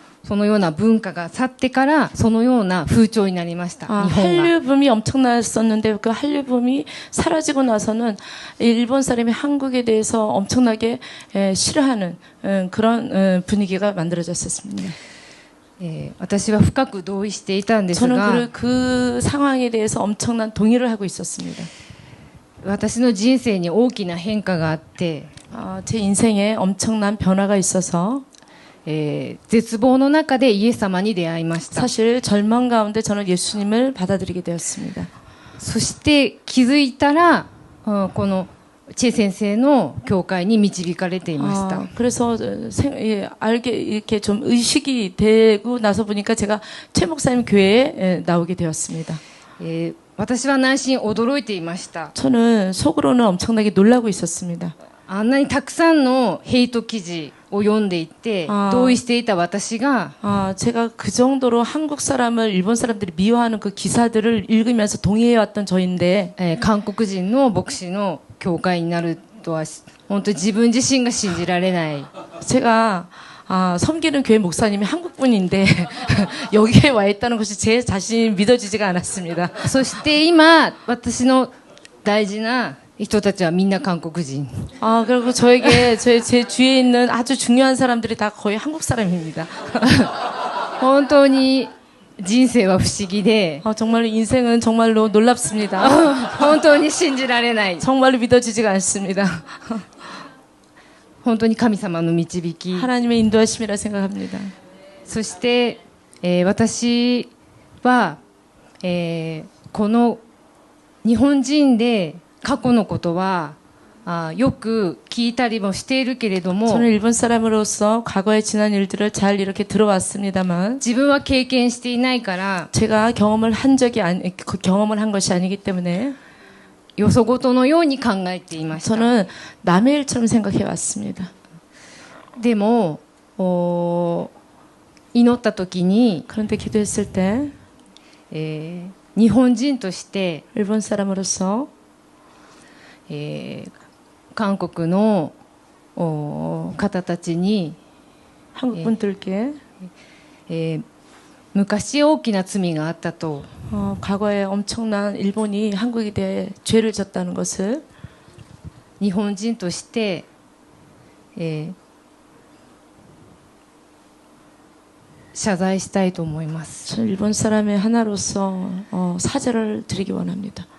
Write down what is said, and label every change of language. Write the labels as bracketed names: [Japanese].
[Japanese] そのような文化が去ってからそのような風潮になりました。 아, 日本が [Korean] 한류 붐이 엄청났었는데 그 한류 붐이 사라지고 나서는 일본 사람이 한국에 대해서 엄청나게 싫어하는 그런 분위기가 만들어졌었습니다. [Japanese] 私は深く同意していたんですが [Korean] 저는 그 상황에 대해서 엄청난 동의를 하고 있었습니다. [Japanese] 私の人生に大きな変化があって [Korean] 제 인생에 엄청난 변화가 있어서 [Japanese] 絶望の中でイエス様に出会いました。 [Korean] 사실 절망 가운데 저는 예수님을 받아들이게 되었습니다. [Japanese] そして気づいたらこのチェ先生の教会に導かれていました。 [Korean] 그래서 알게 이렇게 좀 의식이 되고 나서 보니까 제가 최 목사님 교회에 나오게 되었습니다. [Japanese] 私は内心驚いていました。 [Korean] 저는 속으로는 엄청나게 놀라고 있었습니다. [Japanese] あんなにたくさんのヘイト記事を読んでいて同意していた私が [Korean] 제가 그 정도로 한국 사람을 일본 사람들이 미워하는 그 기사들을 읽으면서 동의해 왔던 저인데 [Japanese] 韓国人の牧師の教会になるとは本当に自分自身が信じられない。 [Korean] 제가 섬기는 교회 목사님이 한국분인데 여기에 와 있다는 것이 제 자신이 믿어지지가 않았습니다. [Japanese] そして今私の大事な人たちはみんな韓国人。 [Korean] 그리고 저에게 제 주위에 있는 아주 중요한 사람들이 다 거의 한국 사람입니다. [Japanese] 本当に人生は不思議で [Korean] 정말로 인생은 정말로 놀랍습니다. [Japanese] 本当に信じられない。 [Korean] 정말로 믿어지지가 않습니다. [Japanese] 本当に神様の導き [Korean] 하나님의 인도하심이라 생각합니다. [Japanese] そして、私は、この日本人で過去のことはよく聞いたりもしているけれども [Korean] 저는 일본 사람으로서 과거에 지난 일들을 잘 이렇게 들어왔습니다만 [Japanese] 自分は経験していないから [Korean] 제가 경험을 한 것이 아니기 때문에 [Japanese] よそごとのように考えていました。 [Korean] 저는 남의 일처럼 생각해 왔습니다. [Japanese] でも祈った時に [Korean] 그런데 기도했을 때 [Japanese] 日本人として [Korean] 일본 사람으로서 [Japanese] 韓国の方たちに [Korean] 한국 분들께 [Japanese] 昔大きな罪があったと [Korean] 과거에 엄청난 일본이 한국에 대해 죄를 졌다는 것을 [Japanese] 日本人として、謝罪したいと思います。 [Korean] 저 일본 사람의 하나로서 사죄를 드리기 원합니다.